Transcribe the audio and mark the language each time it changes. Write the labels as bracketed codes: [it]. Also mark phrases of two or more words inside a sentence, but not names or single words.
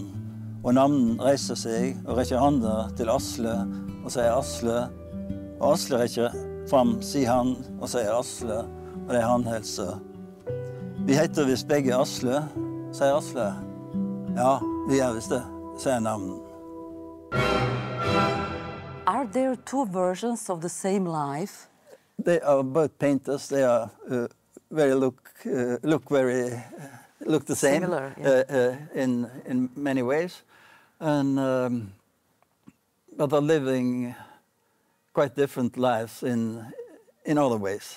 [no] Og navnen reiser seg og rekker handa til Asle og sier Asle. Og Asle rekker fram, sier han, og sier Asle, og det handhelser. Vi heter visst begge Asle, sier Asle. Ja, vi visst det, sier navnen. [en] Are there two versions of the same life? They are both painters. They are look the same. Similar, yeah. In many ways, and but are living quite different lives in other ways.